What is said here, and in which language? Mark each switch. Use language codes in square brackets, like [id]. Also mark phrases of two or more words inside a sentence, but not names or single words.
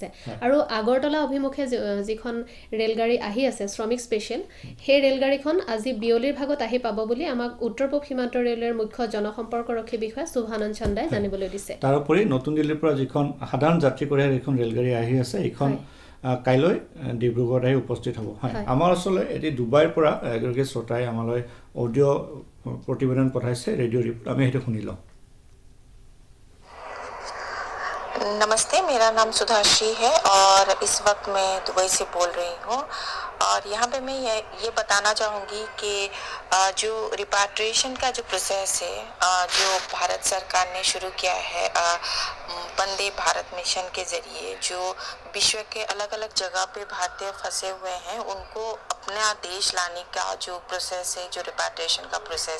[as] আৰু আগৰতলা অভিমুখে যিখন ৰেলগাড়ী আহি আছে শ্ৰমিক স্পেচিয়েল, সেই ৰেলগাড়ীখন আজি বিয়লিৰ ভাগত আহি পাব বুলি আমাক উত্তৰ পূব সীমান্ত ৰেলৱেৰ মুখ্য জনসম্পৰ্কৰক্ষী বিষয়া শুভানন্দ চন্দাই জানিবলৈ দিছে। তাৰোপৰি নতুন দিল্লীৰ পৰা যিখন সাধাৰণ যাত্ৰী কঢ়িয়াই এইখন ৰেলগাড়ী আহি আছে, এইখন কাইলৈ ডিব্ৰুগড়ত আহি উপস্থিত হ'ব হয় আমাৰ ওচৰলৈ এটি ডুবাইৰ পৰা এগৰাকী শ্ৰোতাই আমালৈ অডিঅ' প্ৰতিবেদন পঠাইছে [en] radio report [as] আমি সেইটো শুনি লওঁ [hi] नमस्ते मेरा नाम सुधाश्री है और इस वक्त मैं दुबई से बोल रही हूँ और यहाँ पे मैं ये बताना चाहूँगी कि जो रिपाट्रिएशन का जो प्रोसेस है जो भारत सरकार ने शुरू किया है वंदे भारत मिशन के ज़रिए जो विश्व के अलग अलग जगह पे भारतीय फंसे हुए हैं उनको अपना देश लाने का जो प्रोसेस है जो रिपाट्रिएशन का प्रोसेस